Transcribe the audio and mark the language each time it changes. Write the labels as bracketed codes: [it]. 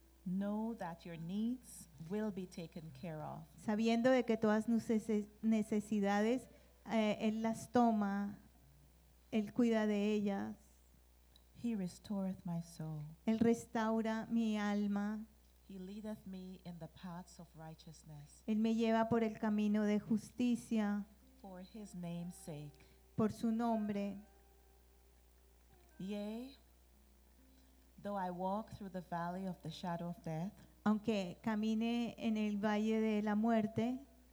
[en] Know that your needs will be taken care of. [es] Sabiendo de que todas sus necesidades, él las toma, él cuida de ellas. [en] He restoreth my soul. [es] Él restaura mi alma. [en] He leadeth me in the paths of righteousness. [es] Él me lleva por el camino de justicia. [en] For his name's sake. [es] Por su nombre. [en] Yea, though I walk through the valley of the shadow of death. [es] Aunque camine en el valle de la muerte.